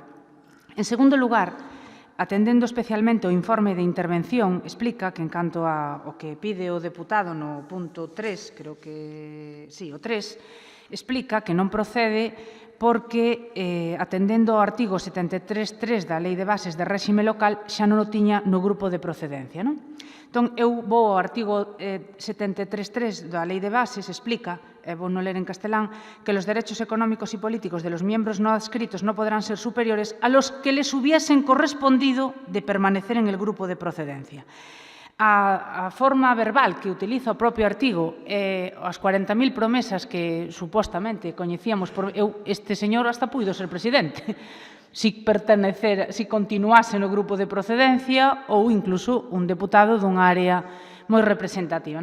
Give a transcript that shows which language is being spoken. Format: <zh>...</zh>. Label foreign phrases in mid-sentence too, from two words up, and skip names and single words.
<gl>En segundo lugar, atendendo especialmente o informe de intervención, explica que en canto ao que pide o deputado no punto 3, creo que, sí, o 3, explica que non procede porque, atendendo ao artigo 73.3 da Lei de Bases de Réxime Local, xa non o tiña no grupo de procedencia. Entón, eu vou ao artigo 73.3 da Lei de Bases, explica, e vou non ler en castelán,</gl> <es>que los derechos económicos y políticos de los miembros no adscritos no podrán ser superiores a los que les hubiesen correspondido de permanecer en el grupo de procedencia.</es> <gl>A forma verbal que utiliza o propio artigo, as 40.000 promesas que supostamente coñecíamos, este señor hasta puido ser presidente, si continuase no grupo de procedencia ou incluso un deputado dunha área moi representativa.</gl>